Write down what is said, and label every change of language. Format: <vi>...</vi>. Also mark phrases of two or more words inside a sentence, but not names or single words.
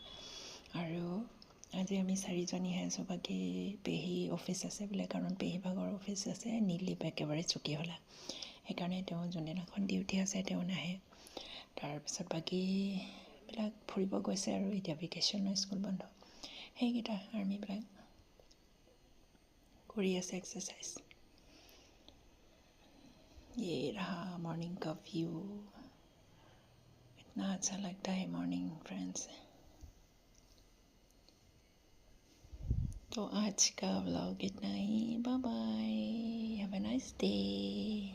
<as>আৰু আজি আমি 4জনীহে আছোঁ, বাকী পেহী অফিচ আছে বোলে, কাৰণ পেহীভাগৰ অফিচ আছে, নীলিপ একেবাৰে ছুটি হ'লা, সেইকাৰণে তেওঁ যোনদিনাখন ডিউটি আছে তেওঁ নাহে। তাৰপিছত বাকীবিলাক ফুৰিব গৈছে, আৰু এতিয়া ভেকেশ্যনৰ স্কুল বন্ধ। সেইকেইটা আৰ্মিবিলাক কৰি আছে एक्सरसाइज।</as> <hi>ये रहा मॉर्निंग का व्यू, इतना अच्छा लगता है</hi> <en>morning friends.</en> <hi>तो आज का व्लॉग इतना ही,</hi> <en>bye bye, have a nice day.</en>